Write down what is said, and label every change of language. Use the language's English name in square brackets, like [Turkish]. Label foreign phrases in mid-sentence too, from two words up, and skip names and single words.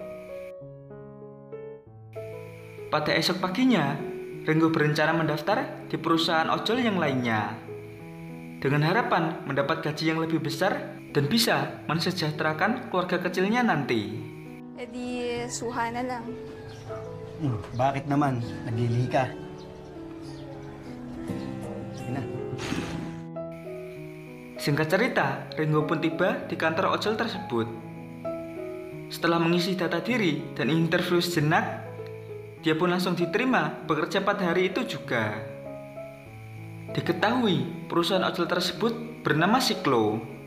[Indonesian] Pada esok paginya, Ringo berencana mendaftar di perusahaan ojol yang lainnya dengan harapan mendapat gaji yang lebih besar dan bisa mensejahterakan keluarga kecilnya nanti. [Filipino] Di suha na lang. Bakit naman? Naglilihi ka. Sige na. [Indonesian] Singkat cerita, Ringo pun tiba di kantor ojol tersebut. Setelah mengisi data diri dan interview sejenak, dia pun langsung diterima bekerja pada hari itu juga. Diketahui perusahaan ojol tersebut bernama Siklo.